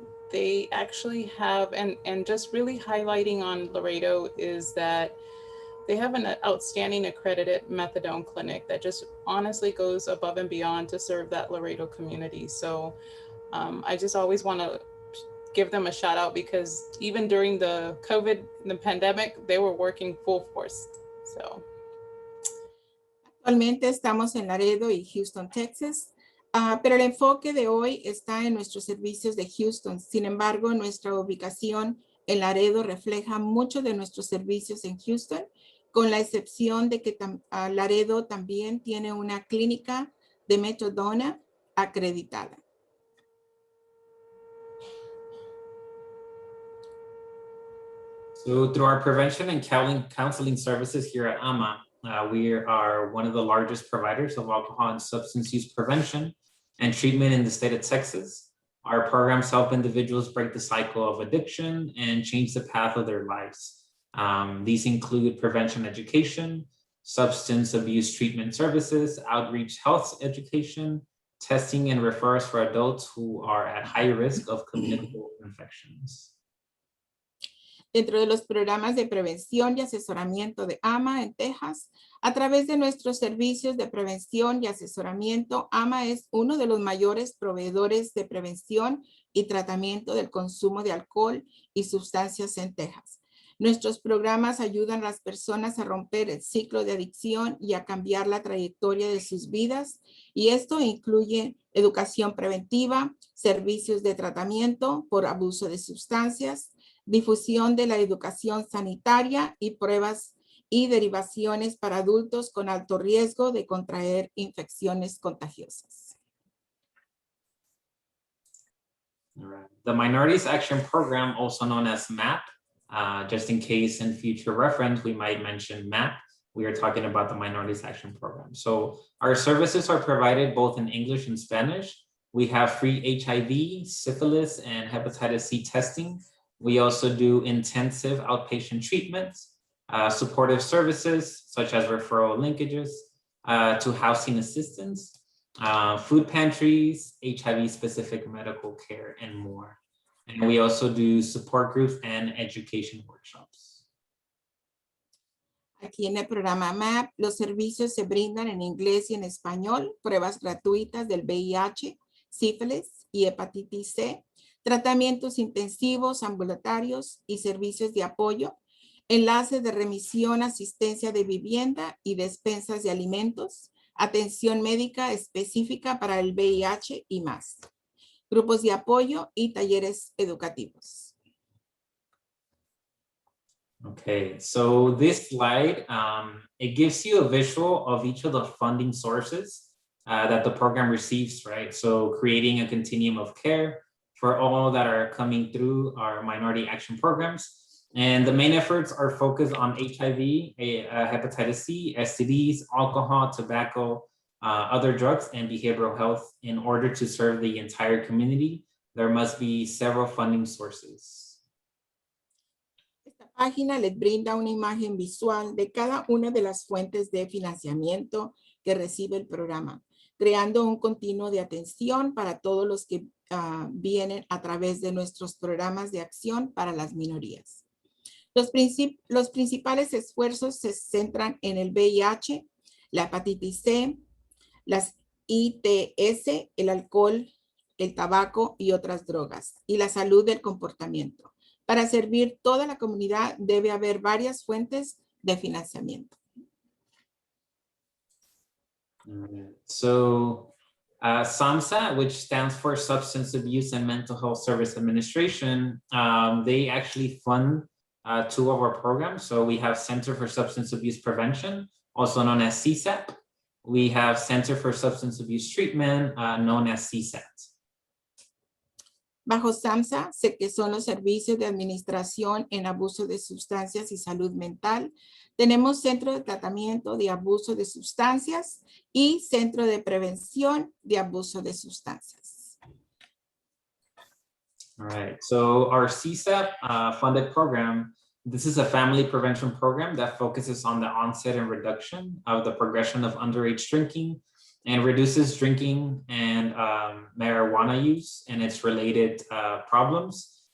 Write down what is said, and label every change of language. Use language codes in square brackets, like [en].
[en] They actually have, and just really highlighting on Laredo is that they have an outstanding accredited methadone clinic that just honestly goes above and beyond to serve that Laredo community. So I just always want to give them a shout out because even during the COVID, the pandemic, they were working full force. So. [es] Actualmente estamos en Laredo y Houston, Texas, pero el enfoque de hoy está en nuestros servicios de Houston. Sin embargo, nuestra ubicación en Laredo refleja mucho de nuestros servicios en Houston, con la excepción de que Laredo también tiene una clínica de metadona acreditada. [en] So through our prevention and counseling services here at AAMA, we are one of the largest providers of alcohol and substance use prevention and treatment in the state of Texas. Our programs help individuals break the cycle of addiction and change the path of their lives. These include prevention education, substance abuse treatment services, outreach health education, testing and referrals for adults who are at high risk of communicable infections. [es] Dentro de los programas de prevención y asesoramiento de AAMA en Texas, a través de nuestros servicios de prevención y asesoramiento, AAMA es uno de los mayores proveedores de prevención y tratamiento del consumo de alcohol y sustancias en Texas. Nuestros programas ayudan a las personas a romper el ciclo de adicción y a cambiar la trayectoria de sus vidas, y esto incluye educación preventiva, servicios de tratamiento por abuso de sustancias, difusión de la educación sanitaria y pruebas y derivaciones para adultos con alto riesgo de contraer infecciones contagiosas. [en] All right. The Minorities Action Program, also known as MAP, just in case in future reference, we might mention MAP. We are talking about the Minorities Action Program. So our services are provided both in English and Spanish. We have free HIV, syphilis, and hepatitis C testing. We also do intensive outpatient treatments, supportive services, such as referral linkages to housing assistance, food pantries, HIV-specific medical care, and more. And we also do support groups and education workshops. [es] Aquí en el programa MAP, los servicios se brindan en inglés y en español, pruebas gratuitas del VIH, sífilis y hepatitis C, tratamientos intensivos, ambulatorios y servicios de apoyo, enlaces de remisión, asistencia de vivienda y despensas de alimentos, atención médica específica para el VIH y más, grupos de apoyo y talleres educativos. [en] Okay, so this slide, it gives you a visual of each of the funding sources that the program receives, right? So creating a continuum of care for all that are coming through our minority action programs. And the main efforts are focused on HIV, hepatitis C, STDs, alcohol, tobacco, other drugs, and behavioral health. In order to serve the entire community, there must be several funding sources. [es] Esta página les brinda una imagen visual de cada una de las fuentes de financiamiento que recibe el programa, creando un continuo de atención para todos los que vienen a través de nuestros programas de acción para las minorías. Los principales esfuerzos se centran en el VIH, la hepatitis C, las ITS, el alcohol, el tabaco y otras drogas, y la salud del comportamiento. Para servir toda la comunidad debe haber varias fuentes de financiamiento. [en] So SAMHSA, which stands for Substance Abuse and Mental Health Service Administration, they actually fund two of our programs. So we have Center for Substance Abuse Prevention, also known as CSAP. We have Center for Substance Abuse Treatment, known as CSAT. [es] Bajo SAMHSA, que son los servicios de administración en abuso de sustancias y salud mental, tenemos Centro de Tratamiento de Abuso de Sustancias y Centro de Prevención de Abuso de Sustancias. [en] All right, so our CSAP funded program, this is a family prevention program that focuses on the onset and reduction of the progression of underage drinking and reduces drinking and marijuana use and its related problems.